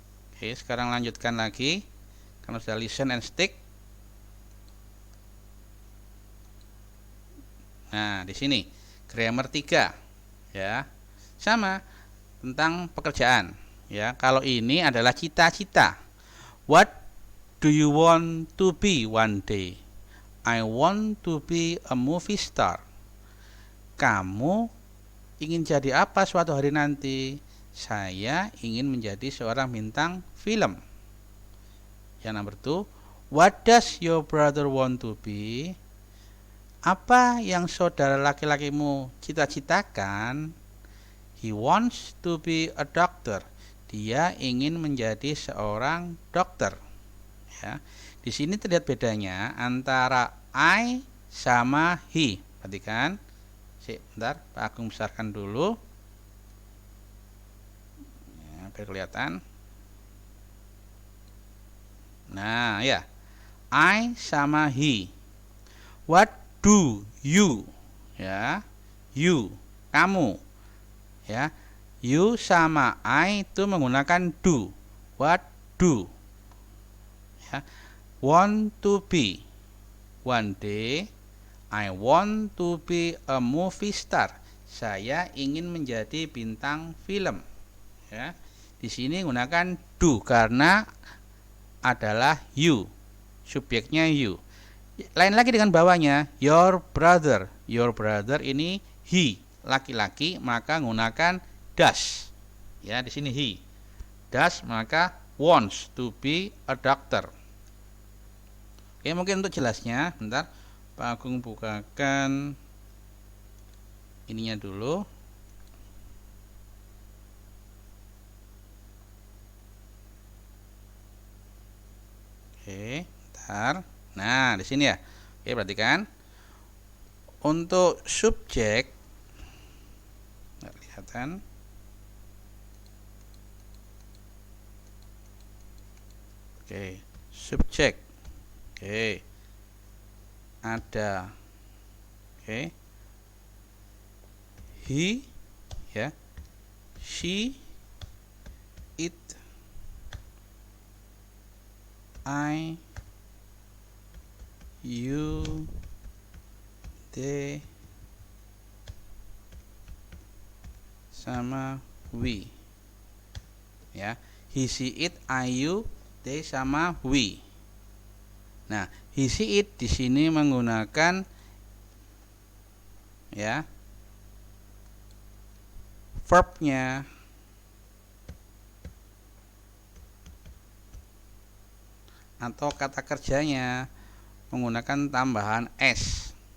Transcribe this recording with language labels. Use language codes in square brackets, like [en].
[id] Oke, sekarang lanjutkan lagi. Karena sudah [en] listen and stick. [id] Nah, di sini grammar 3. Ya. Sama tentang pekerjaan, ya. Kalau ini adalah cita-cita. [en] What do you want to be one day? I want to be a movie star. [id] Kamu ingin jadi apa suatu hari nanti? Saya ingin menjadi seorang bintang film. Yang nomor 2, [en] what does your brother want to be? [id] Apa yang saudara laki-lakimu cita-citakan? [en] He wants to be a doctor. [id] Dia ingin menjadi seorang dokter. Ya. Di sini terlihat bedanya antara I sama he. Perhatikan. Bentar, Pak Agung besarkan dulu. Ya, biar kelihatan. Nah, ya. I sama he. [en] What do you? [id] Ya. You, kamu. Ya. You sama I itu menggunakan do. What do? Ya. Want to be. [en] One day I want to be a movie star. [id] Saya ingin menjadi bintang film. Ya. Di sini gunakan do karena adalah you. Subjeknya you. Lain lagi dengan bawahnya your brother. Your brother ini he, laki-laki, maka gunakan does. Ya, di sini he. [en] Does maka wants to be a doctor. [id] Oke, mungkin untuk jelasnya, bentar Pak Agung bukakan ininya dulu. Oke, bentar. Nah, di sini ya. Oke, perhatikan. Untuk subjek, nggak kelihatan. Oke, subjek. Oke. Ada. Oke. [en] He, ya. She, it, I, you, they, sama we. Ya, he, she, it, I, you, they sama we. [id] Nah, he, she, it di sini menggunakan ya verbnya atau kata kerjanya menggunakan tambahan s.